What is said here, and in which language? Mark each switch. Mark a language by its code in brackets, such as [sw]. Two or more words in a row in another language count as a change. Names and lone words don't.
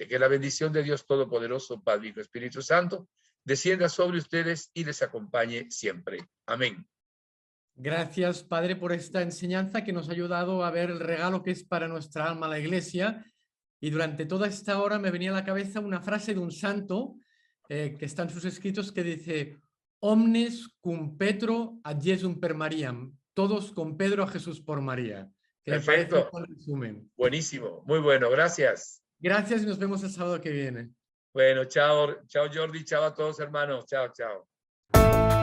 [es] Que la bendición de Dios Todopoderoso, Padre, Hijo, Espíritu Santo, descienda sobre ustedes y les acompañe siempre. Amén. Gracias, Padre, por esta enseñanza que nos ha ayudado a ver el regalo que es para nuestra alma la Iglesia. Y durante toda esta hora me venía a la cabeza una frase de un santo que está en sus escritos que dice: [la] Omnes cum Petro ad Jesum per Mariam. [es] Todos con Pedro a Jesús por María. Que perfecto. me parece un resumen. Buenísimo. Muy bueno. Gracias. Gracias y nos vemos el sábado que viene. Bueno, chao, chao Jordi, chao a todos hermanos. Chao, chao.